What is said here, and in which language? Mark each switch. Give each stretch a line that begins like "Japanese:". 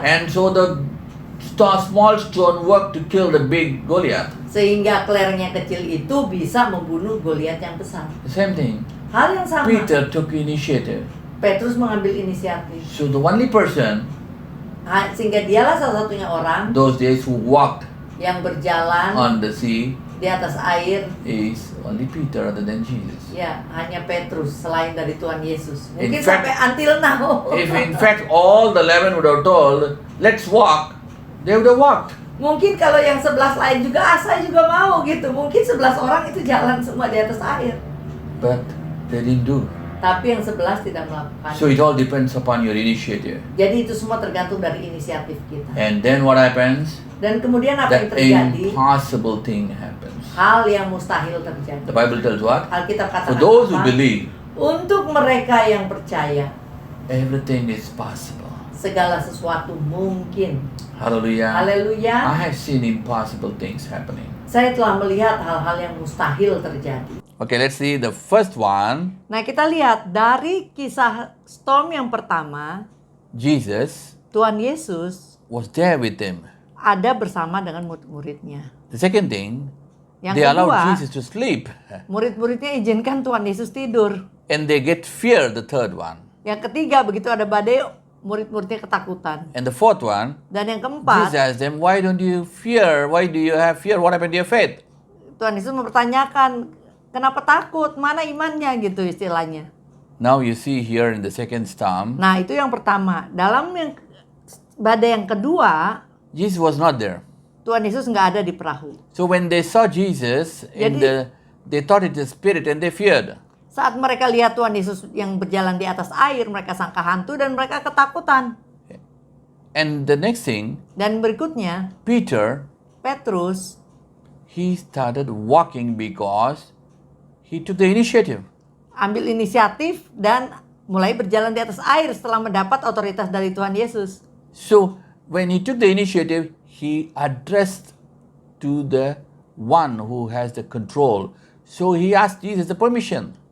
English: And so the small stone worked to kill the big Goliath.
Indonesian: Sehingga kelereng yang kecil itu bisa membunuh Goliat yang besar.
English: The same thing.
Indonesian: Hal yang sama.
English: Peter took initiative.
Indonesian: Petrus mengambil inisiatif.
English: So the only person
Indonesian: Sehingga dialah salah satunya orang
English: those days who walked
Indonesian: yang berjalan
English: on the sea
Indonesian: di atas air.
English: is only Peter other than Jesus.
Indonesian: Ya, hanya Petrus selain dari Tuhan Yesus.
English: In
Indonesian: Mungkin
English: fact-
Indonesian: sampai
English: until now. If in fact all the 11 would have told, let's walk, they would have walked.
Indonesian: Mungkin kalau yang 11 lain juga, saya juga mau gitu. Mungkin 11 orang itu jalan semua di atas air.
English: But they didn't do.
Indonesian: Tapi yang 11 tidak melakukan.
English: So it all depends upon your initiative.
Indonesian: Jadi itu semua tergantung dari inisiatif kita.
English: And then what happens?
Indonesian: Dan kemudian apa yang
English: The
Indonesian: terjadi?
English: impossible thing happens.
Indonesian: Hal yang mustahil terjadi.
English: The Bible tells what?
Indonesian: Alkitab
English: For
Indonesian: katakan
English: those who
Indonesian: apa?
English: believe,
Indonesian: Untuk mereka yang percaya,
English: everything is possible.
Indonesian: segala sesuatu mungkin.
English: Hallelujah. I
Indonesian: Haleluya.
English: have seen impossible things happening.
Indonesian: Saya telah melihat hal-hal yang mustahil terjadi.
English: Okay, let's see the first one.
Indonesian: Nah, kita lihat dari kisah storm yang pertama,
English: Jesus
Indonesian: Tuhan Yesus
English: was there with them.
Indonesian: ada bersama dengan murid-muridnya.
English: The second thing,
Indonesian: Yang
English: they allowed
Indonesian: kedua,
English: Jesus to sleep.
Indonesian: murid-muridnya izinkan Tuhan Yesus tidur.
English: And they get fear, the third one.
Indonesian: Yang ketiga, begitu ada badai, murid-muridnya ketakutan.
English: And the fourth one,
Indonesian: Dan yang
English: Jesus
Indonesian: keempat,
English: asked them, why don't you fear? Why do you have fear? What happened to your faith?
Indonesian: Tuhan Yesus mempertanyakan, kenapa takut? Mana imannya gitu istilahnya.
English: Now you see here in the second storm,
Indonesian: Nah, itu yang pertama. Dalam yang badai yang kedua,
English: Jesus was not there.
Indonesian: Tuhan Yesus nggak ada di perahu.
English: So when they saw Jesus, they thought it is spirit and they feared.
Indonesian: Saat mereka lihat Tuhan Yesus yang berjalan di atas air, mereka sangka hantu dan mereka ketakutan.
English: And the next thing,
Indonesian: Dan berikutnya,
English: Peter,
Indonesian: Petrus,
English: he started walking because he took the initiative.
Indonesian: ambil inisiatif dan mulai berjalan di atas air setelah mendapat otoritas dari Tuhan Yesus.
English: So when he took the initiative, he addressed to the one who has the control. So he asked Jesus the permission.